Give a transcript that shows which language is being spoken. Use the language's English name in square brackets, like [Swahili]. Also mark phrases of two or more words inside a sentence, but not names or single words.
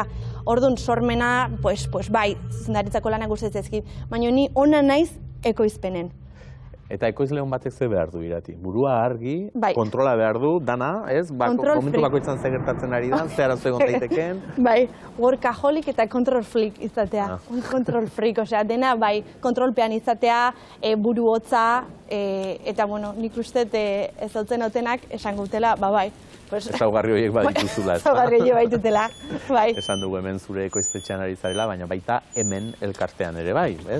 [Basque] Orduan sormena, bai, zuzendaritzako lanak gustatzen zaizkit, baina ni ona naiz ekoizpenen. Eta ekoizle hon batek ze behar du irati? Burua argi, Bai. kontrola behar du, dana, ez? Momentu bakoitzan ze gertatzen ari da, ze arazo egon daiteken. Bai, workaholic eta [English] control freak [Basque] izatea. [English] Control freak, [Basque] dena, bai, kontrolpean izatea, buru hotza, eta, bueno, nik uste ez hautzen hautenak esan gutela, bai. Ezaugarri horiek badituzula, ez da? Ezaugarri horiek baditutela, bai. Esan dugu hemen zure ekoiztetxean ari zarela, baina baita hemen elkartean ere bai, ez?